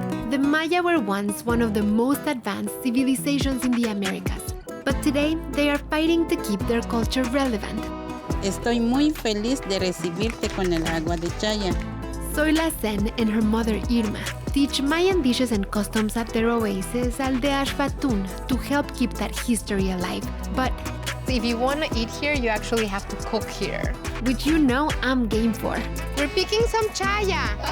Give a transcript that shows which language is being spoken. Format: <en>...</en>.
<en>The Maya were once one of the most advanced civilizations in the Americas, but today they are fighting to keep their culture relevant.</en> <es>Estoy muy feliz de recibirte con el agua de Chaya.</es> <en>Zoila Sen and her mother Irma teach Mayan dishes and customs at their oasis, Aldea Xbatun, to help keep that history alive. But if you want to eat here, you actually have to cook here. which you know I'm game for. We're picking some chaya.</en>